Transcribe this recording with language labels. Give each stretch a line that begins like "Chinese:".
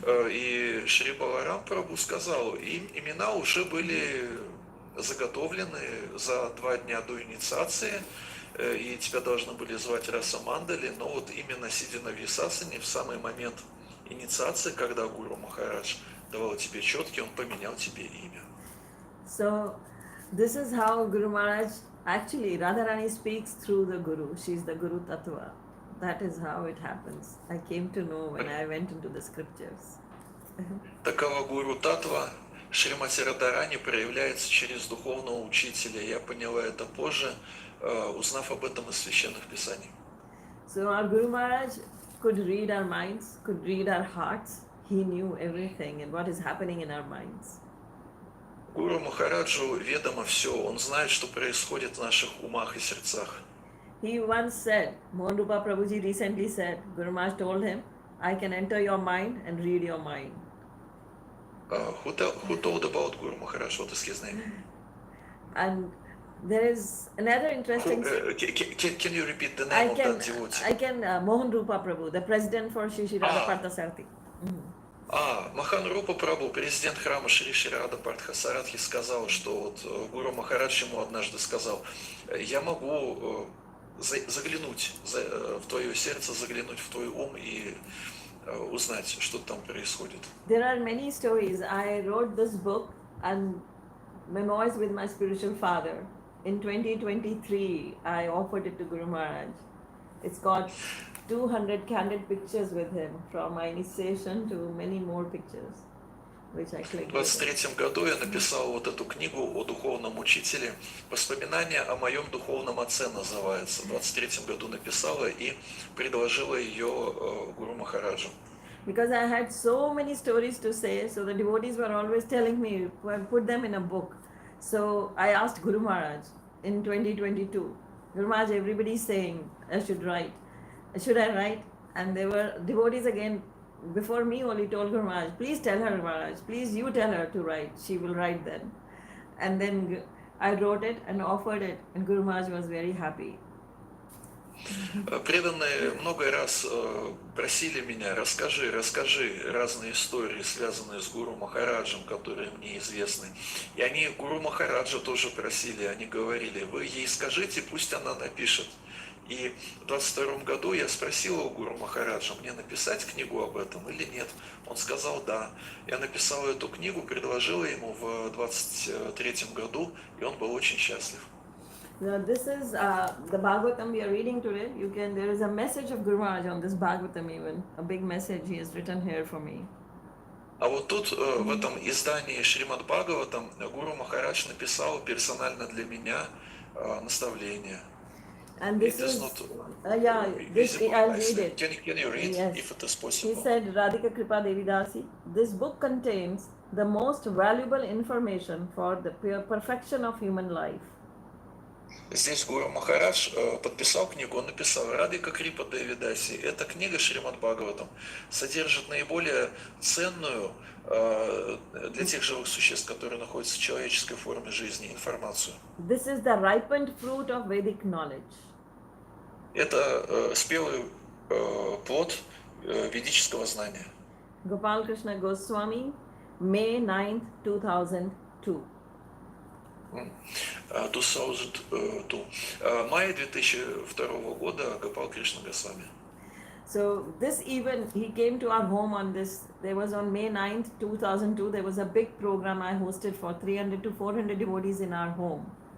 Russian: И Шри Баларам Прабху сказал, имена уже были заготовлены за 2 дня до инициации, и тебя должны были звать Раса Мандали, но вот именно сидя на Вьясасане, в самый момент инициации, когда Гуру Махарадж давал тебе четки, он поменял тебе имя.
English: So, this is how Guru Maharaj, actually Radharani speaks through the Guru, she is the Guru Tattva. That is how it happens. I came to know when I went into the scriptures.
Russian: Такова Гуру Татва Шримати Радharani проявляется через духовного учителя. Я поняла это позже, узнав об этом из священных писаний.
English: So our Guru Maharaj could read our minds, could read our hearts. He knew everything and what is happening in our minds.
Russian: Гуру Махараджу ведомо все. Он знает, что происходит в наших умах и сердцах.
English: He once said, Mohanrupa Prabhuji recently said, Guru Maharaj told him, I can enter your mind and read your mind. Who told about Guru Maharaj? What is his name? And there is another interesting... Can you repeat the name of that devotee? I can, Mohanrupa Prabhu, the president for Shri Shri Radha Parthasarathi.
Russian: Маханрупа Прабху, президент храма Шри Шри Рада Партхасаратхи, сказал, что вот Гуру Махарадж ему однажды сказал, я могу заглянуть в твое сердце, заглянуть в твой ум и узнать, что там происходит.
English: There are many stories. I wrote this book and memoirs with my spiritual father. in 2023, I offered it to Guru Maharaj. It's got 200 candid pictures with him from my initiation to many more pictures, which I
Russian: В
English: clicked with him.
Russian: 23 году я написал вот эту книгу о духовном учителе. «Воспоминания о моем духовном отце» называется. В 23 году написала и предложила ее Гуру Махараджу.
English: Because I had so many stories to say, so the devotees were always telling me, put them in a book. So I asked Guru Maharaj in 2022, Guru Maharaj, everybody's saying I should write. Should I write? And there were devotees again before me only told Guru Maharaj, please tell her, Maharaj, please you tell her to write. She will write then. And then I wrote it and offered it, and Guru Maharaj was very happy.
Russian: Преданные много раз просили меня, расскажи разные истории, связанные с Гуру Махараджем, которые мне известны. И они Гуру Махараджа тоже просили, они говорили, вы ей скажите, пусть она напишет. И в 22 году я спросил у Гуру Махараджа, мне написать книгу об этом или нет. Он сказал да. Я написал эту книгу, предложил ему в 23 году, и он был очень счастлив.
English: Now this is the Bhagavatam we are reading today. There is a message of Guru Maharaj on this Bhagavatam even. A big message he has written here for me.
Russian: А вот тут, в этом издании Шримад Бхагаватам, Гуру Махарадж написал персонально для меня наставление.
English: And this It is is, not this, I'll read it. Can you read Yes. if it is He possible? said, Radhika Krpa Devidasi, this book contains the most valuable information for the perfection of human life.
Russian: Здесь Гуру Махарадж подписал книгу, он написал «Радхика Крипа Девидаси». Эта книга Шримад Бхагаватам содержит наиболее ценную для тех живых существ, которые находятся в человеческой форме жизни, информацию.
English: This is the ripened fruit of Vedic knowledge.
Russian: Это спелый плод ведического знания.
English: Gopal Krishna Goswami, May 9th, 2002. 2002.
Russian: Мая 2002 года Гопал Кришна Госвами.
English: So this event, he came to our home on this, there was on May 9th, 2002, there was a big program I hosted for 300 to 400 devotees in our home.